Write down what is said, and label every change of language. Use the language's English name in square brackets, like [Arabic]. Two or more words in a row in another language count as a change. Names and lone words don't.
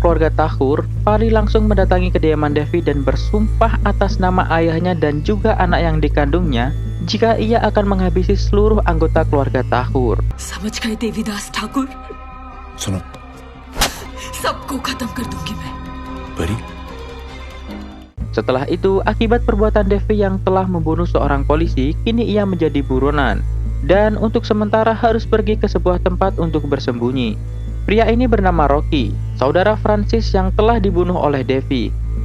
[Indonesian] keluarga Tahur, Pari langsung mendatangi kediaman Devi dan bersumpah atas nama ayahnya dan juga anak yang dikandungnya jika ia akan menghabisi seluruh anggota keluarga Tahur. [Hindi] समझ गए देवीदास ठाकुर, सुनो सबको खत्म कर दूंगी मैं। परी [Indonesian] Setelah itu, akibat perbuatan Devi yang telah membunuh seorang polisi, kini ia menjadi buronan dan untuk sementara harus pergi ke sebuah tempat untuk bersembunyi. Pria ini bernama Rocky, saudara Francis yang telah dibunuh oleh Devi.